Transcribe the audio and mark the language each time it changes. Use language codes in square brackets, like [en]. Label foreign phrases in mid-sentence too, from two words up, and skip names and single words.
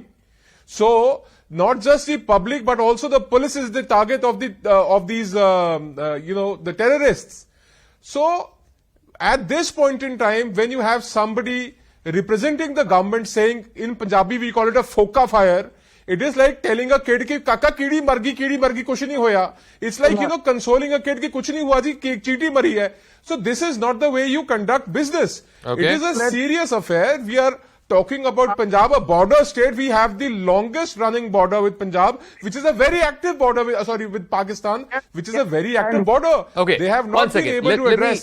[en] So, not just the public, but also the police is the target of these the terrorists. So, at this point in time, when you have somebody representing the government saying, in Punjabi we call it a foka fire, it is like telling a kid [pa] ਕਿ ਕਾਕਾ ਕੀੜੀ ਮਰਗੀ ਕੁਛ ਨਹੀਂ ਹੋਇਆ. [en] It's like, consoling a kid [hi] कि कुछ नहीं हुआ जी, चींटी मरी है. [en] So this is not the way you conduct business. Okay. It is a serious affair. We are talking about Punjab, a border state. We have the longest running border with Punjab, which is a very active border with Pakistan, which is a very active border. Okay, they have not been able to address.